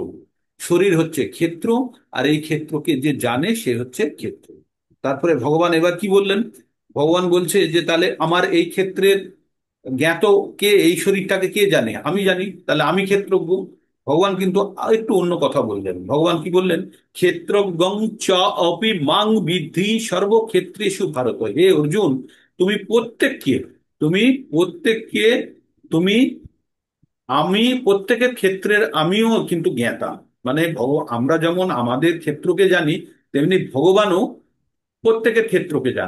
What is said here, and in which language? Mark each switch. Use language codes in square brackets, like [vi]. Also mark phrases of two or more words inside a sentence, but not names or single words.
[bn] শরীর হচ্ছে ক্ষেত্র, আর এই ক্ষেত্রকে যে জানে সে হচ্ছে ক্ষেত্র। তারপরে ভগবান এবার কি বললেন? ভগবান বলছে যে তাহলে আমার এই ক্ষেত্রের জ্ঞাত কে, এই শরীরটাকে কে জানে? আমি জানি, তাহলে আমি ক্ষেত্রজ্ঞ। ভগবান কিন্তু একটু অন্য কথা বললেন। ভগবান কি বললেন? [sa] ক্ষেত্রজ্ঞং চ অপি মাং বিদ্ধি সর্বক্ষেত্রেষু ভারত। [bn] হে অর্জুন, তুমি প্রত্যেককে, তুমি প্রত্যেককে, তুমি, আমি প্রত্যেকের ক্ষেত্রের আমিও কিন্তু জ্ঞাতা। মানে আমরা যেমন আমাদের ক্ষেত্রকে জানি, তেমনি ভগবানও প্রত্যেকের ক্ষেত্রকে জানে।